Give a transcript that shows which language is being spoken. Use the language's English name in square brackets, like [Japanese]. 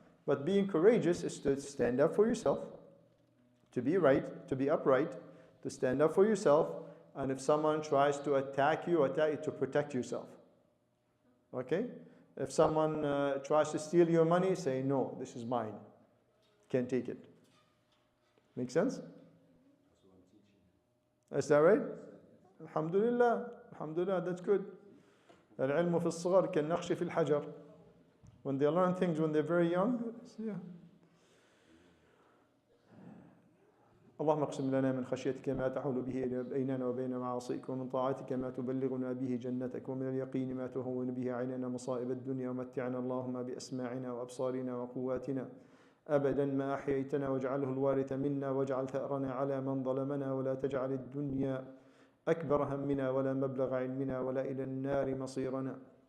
[English] But being courageous is to stand up for yourself, to be right, to be upright, to stand up for yourself, and if someone tries to attack you to protect yourself. Okay? If someone tries to steal your money, say, no, this is mine. Can't take it. Make sense? Is that right? Alhamdulillah. Alhamdulillah, that's good. [Arabic] العلم في الصغر كالنقش في الحجر. [English] When they learn things when they're very young, yeah. [Arabic] اللهم اقسم لنا من خشيتك ما تحول به بيننا وبين معاصيك ومن طاعتك ما تبلغنا به جنتك ومن اليقين ما تهون به علينا مصائب الدنيا ومتعنا اللهم بأسماعنا وأبصارنا وقواتنا أبدا ما أحييتنا واجعله الوارث منا واجعل ثأرنا على من ظلمنا ولا تجعل الدنيا أكبر همنا ولا مبلغ علمنا ولا إلى النار مصيرنا